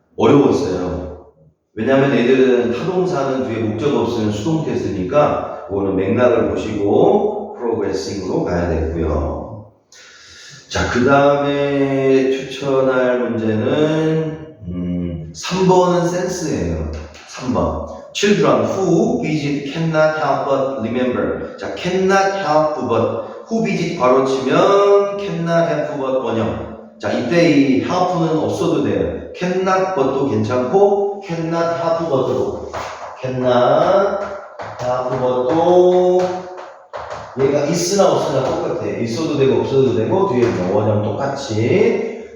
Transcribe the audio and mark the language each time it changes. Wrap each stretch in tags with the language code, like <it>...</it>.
<ko>어려웠어요. 왜냐하면 애들은 타동사는 뒤에 목적 없으면 수동태 쓰니까 그거는 맥락을 보시고 프로그레싱으로 가야 되고요. 자, 그 다음에 추천할 문제는 3번은 센스예요. 3번.</ko> <en>Children who visit cannot help but remember.</en> <ko>자,</ko> <en>cannot help but who visit</en> <ko>바로 치면 cannot help but 원형. 자, 이때 이 help는 없어도 돼요. cannot but도 괜찮고</ko> <en>cannot help but</en> <ko>도 cannot help but도 얘가 있으나 없으나 똑같아. 있어도 되고 없어도 되고 뒤에 원형 똑같이.</ko>